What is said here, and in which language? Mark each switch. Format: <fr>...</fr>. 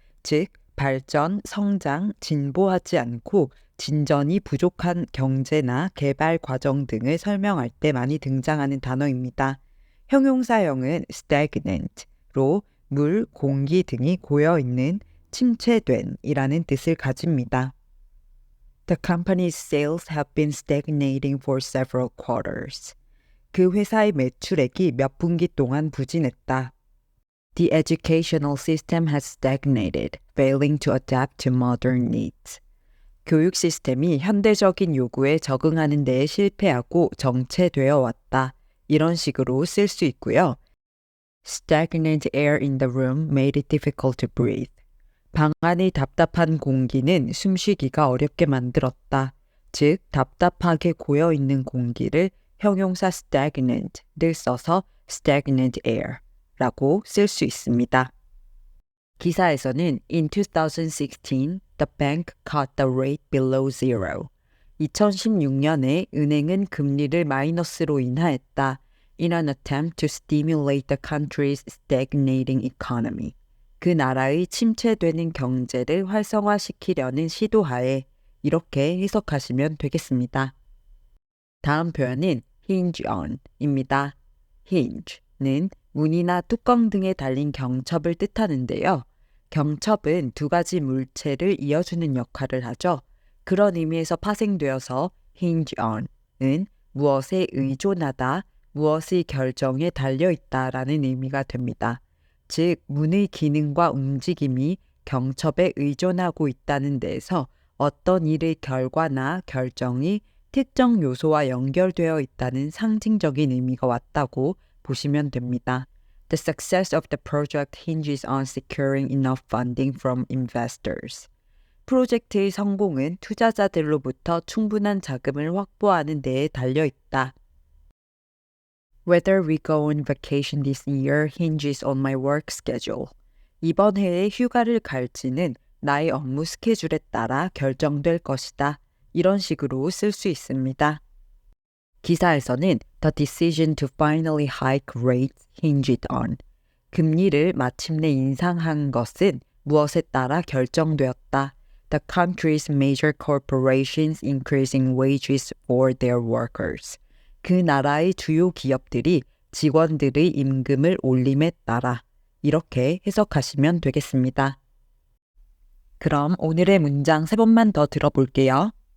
<ko>즉, 발전, 성장, 진보하지 않고 진전이 부족한 경제나 개발 과정 등을 설명할 때 많이 등장하는 단어입니다. 형용사형은 stagnant로 물, 공기 등이 고여있는, 침체된 이라는 뜻을 가집니다.</ko> <en>The company's sales have been stagnating for several quarters.</en> <ko>그 회사의 매출액이 몇 분기 동안 부진했다.</ko> <en>The educational system has stagnated, failing to adapt to modern needs.</en> <ko>교육 시스템이 현대적인 요구에 적응하는 데에 실패하고 정체되어 왔다. 이런 식으로 쓸 수 있고요.</ko> <en>Stagnant air in the room made it difficult to breathe.</en> <ko>방 안의 답답한 공기는 숨쉬기가 어렵게 만들었다. 즉, 답답하게 고여있는 공기를 형용사 stagnant를 써서 stagnant air라고 쓸 수 있습니다.</ko> <en>기사에서는 In 2016, the bank cut the rate below zero.</en> <ko>2016년에 은행은 금리를 마이너스로 인하했다.</ko> <en>In an attempt to stimulate the country's stagnating economy.</en> <ko>그 나라의 침체되는 경제를 활성화시키려는 시도하에 이렇게 해석하시면 되겠습니다. 다음 표현은 hinge on입니다. hinge는 문이나 뚜껑 등에 달린 경첩을 뜻하는데요. 경첩은 두 가지 물체를 이어주는 역할을 하죠. 그런 의미에서 파생되어서 hinge on은 무엇에 의존하다, 무엇의 결정에 달려있다라는 의미가 됩니다. 즉, 문의 기능과 움직임이 경첩에 의존하고 있다는 데에서 어떤 일의 결과나 결정이 특정 요소와 연결되어 있다는 상징적인 의미가 왔다고 보시면 됩니다.</ko> <en>The success of the project hinges on securing enough funding from investors.</en> <ko>프로젝트의 성공은 투자자들로부터 충분한 자금을 확보하는 데에 달려 있다.</ko> <en>Whether we go on vacation this year hinges on my work schedule.</en> <ko>이번 해에 휴가를 갈지는 나의 업무 스케줄에 따라 결정될 것이다. 이런 식으로 쓸 수 있습니다.</ko> <en>기사에서는 The decision to finally hike rates hinged on.</en> <ko>금리를 마침내 인상한 것은 무엇에 따라 결정되었다.</ko> <en>The country's major corporations increasing wages for their workers.</en> <ko>그 나라의 주요 기업들이 직원들의 임금을 올림에 따라 이렇게 해석하시면 되겠습니다. 그럼 오늘의 문장 3번만 더 들어볼게요.</ko>